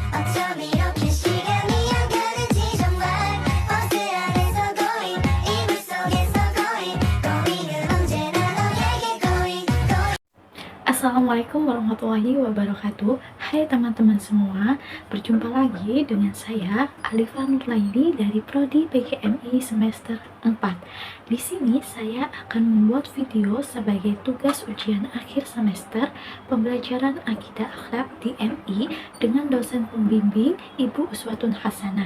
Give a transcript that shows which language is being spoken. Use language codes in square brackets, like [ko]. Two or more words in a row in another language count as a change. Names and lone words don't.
[ko] 어쩜 이렇게 시간이 안 가는지 정말 버스 안에서 going 이불 속에서 going 언제나 너에게 going. [ar] السلام عليكم ورحمة الله وبركاته. [id] Hai teman-teman semua, berjumpa lagi dengan saya Alifa Nurlaini dari Prodi PGMI semester 4. Di sini saya akan membuat video sebagai tugas ujian akhir semester pembelajaran akidah akhlak di MI dengan dosen pembimbing Ibu Uswatun Hasanah.